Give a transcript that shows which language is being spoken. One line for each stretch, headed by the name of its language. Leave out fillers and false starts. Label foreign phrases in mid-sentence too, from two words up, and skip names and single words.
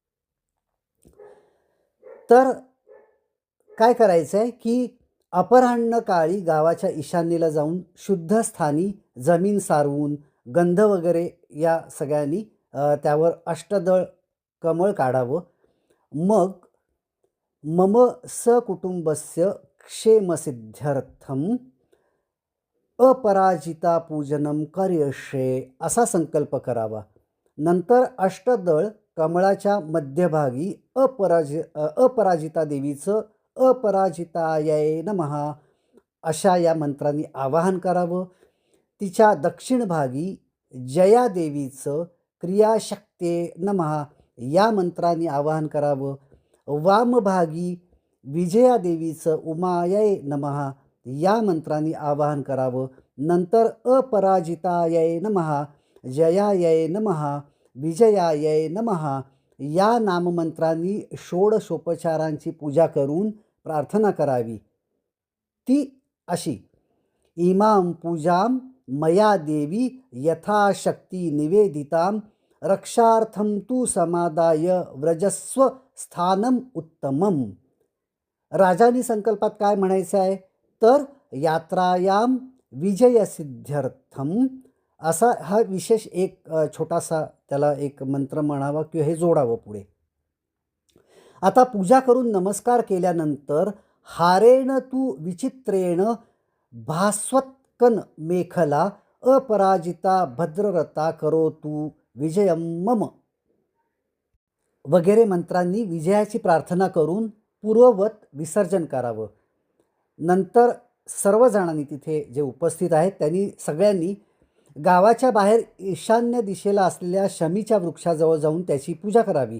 Marathi: तर काय करायचं आहे, की अपराह्न काळी गावाच्या ईशान्येला जाऊन शुद्ध स्थानी जमीन सारवून गंध वगैरे या सगळ्यांनी त्यावर अष्टदळ कमळ काढावं. मग
Sanskrit: मम सकुटुंबस्य क्षेमसिद्ध्यर्थम अपराजिता पूजनम करिष्ये
Marathi: असा संकल्प करावा. नंतर अष्टदळ कमळाच्या मध्यभागी अपराजिता देवीचं
Sanskrit: अपराजितायै नमः
Marathi: अशा या मंत्रांनी आवाहन करावं. तिच्या दक्षिण भागी जया देवीचं
Sanskrit: क्रियाशक्ते नमः
Marathi: या मंत्रांनी आवाहन करावं. वामभागी विजया देवीचं
Sanskrit: उमायै नमः
Marathi: या मंत्रांनी आवाहन करावं. नंतर
Sanskrit: अपराजितायै नमः, जयायै नमः, विजयायै नमः
Marathi: या नाममंत्रांनी षोडशोपचारांची पूजा करून प्रार्थना करावी. ती अशी:
Sanskrit: इमां पूजां मया देवी यथाशक्ती निवेदितां रक्षार्थं तु समादाय व्रजस्व स्थानम उत्तमम.
Marathi: राजानी संकल्पात काय म्हणायचं आहे, तर
Sanskrit: यात्रायाम विजयसिद्ध्यर्थम
Marathi: असा हा विशेष एक छोटासा त्याला एक मंत्र म्हणावा किंवा हे जोडावं पुढे. आता पूजा करून नमस्कार केल्यानंतर
Sanskrit: हारेण तू विचित्रेण भास्वत्कन मेखला अपराजिता भद्ररता करोतु विजयम मम
Marathi: वगैरे मंत्रांनी विजयाची प्रार्थना करून पूर्ववत विसर्जन करावं. नंतर सर्वजणांनी तिथे जे उपस्थित आहेत त्यांनी सगळ्यांनी गावाच्या बाहेर ईशान्य दिशेला असलेल्या शमीच्या वृक्षाजवळ जाऊन त्याची पूजा करावी.